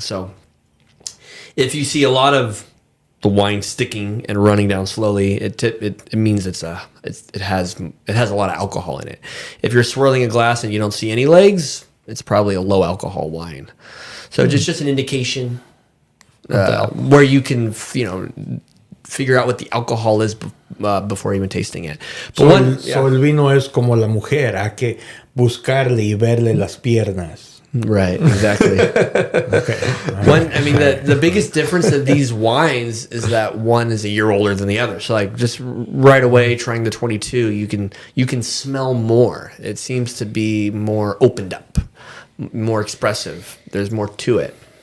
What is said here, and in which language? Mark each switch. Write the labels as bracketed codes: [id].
[en] So if you see a lot of the wine sticking and running down slowly, it means it has a lot of alcohol in it. If you're swirling a glass and you don't see any legs, it's probably a low alcohol wine. So just an indication where you can figure out what the alcohol is before even tasting it. But [es] So el vino es como la mujer, hay que buscarle y verle las piernas. [en] right, exactly. Okay. The biggest difference of these wines is that one is a year older than the other. So like just right away trying the 22, you can smell more. It seems to be more opened up, more expressive. There's more to it.